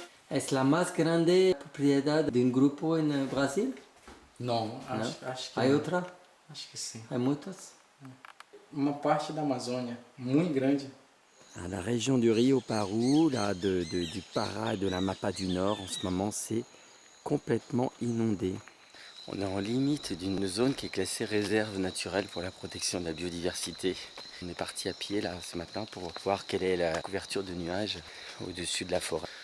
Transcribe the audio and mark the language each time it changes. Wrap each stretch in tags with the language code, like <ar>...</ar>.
<es>¿Es la más grande propiedad de un grupo en Brasil?</es> <pt>Não, acho que</pt> <es>¿Hay</es> <pt>não.</pt> <es>otra?</es> <pt>Acho que sim.</pt> <es>¿Hay muchas?</es> <pt>Uma parte da Amazônia, muito grande.</pt> <fr>À la région du Rio Paru, là, du Pará et de la Mapa du Nord, en ce moment, c'est complètement inondé. On est en limite d'une zone qui est classée réserve naturelle pour la protection de la biodiversité. On est parti à pied là ce matin pour voir quelle est la couverture de nuages au-dessus de la forêt.</fr>